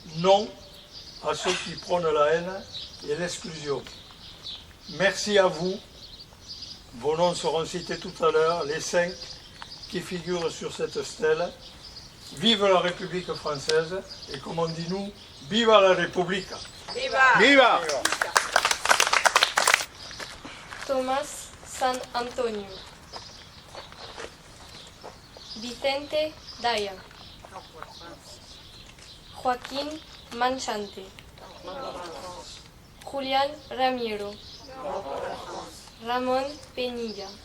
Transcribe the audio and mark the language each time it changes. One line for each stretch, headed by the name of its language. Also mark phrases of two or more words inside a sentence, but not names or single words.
French: Non à ceux qui prônent la haine et l'exclusion. Merci à vous. Vos noms seront cités tout à l'heure, les 5 qui figurent sur cette stèle. Vive la République française et comme on dit nous,
Spanish: viva la
French: République.
Spanish: Viva! Viva! Tomás San Antonio, Vicente Daya, Joaquín Manchante, Julián Ramiro, Ramón Penilla,